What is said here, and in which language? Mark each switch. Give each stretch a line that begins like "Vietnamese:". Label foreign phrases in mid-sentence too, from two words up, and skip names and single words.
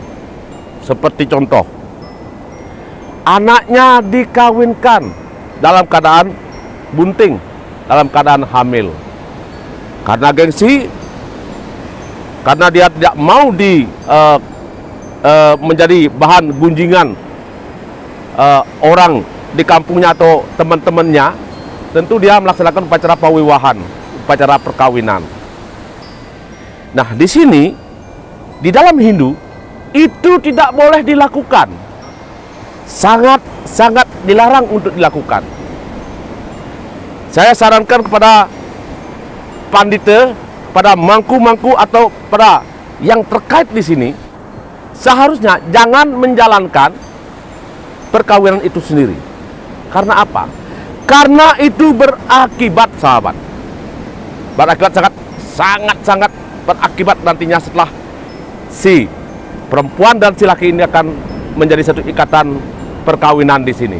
Indonesian: Seperti contoh, anaknya dikawinkan dalam keadaan bunting, dalam keadaan hamil. Karena gengsi, karena dia tidak mau menjadi bahan gunjingan orang di kampungnya atau teman-temannya, tentu dia melaksanakan upacara pawiwahan, upacara perkawinan. Nah, di sini di dalam Hindu itu tidak boleh dilakukan. Sangat dilarang untuk dilakukan. Saya sarankan kepada pandita, pada mangku-mangku atau pada yang terkait di sini, seharusnya jangan menjalankan perkawinan itu sendiri. Karena apa? Karena itu berakibat, sahabat. Berakibat sangat berakibat nantinya setelah si perempuan dan si laki ini akan menjadi satu ikatan perkawinan di sini.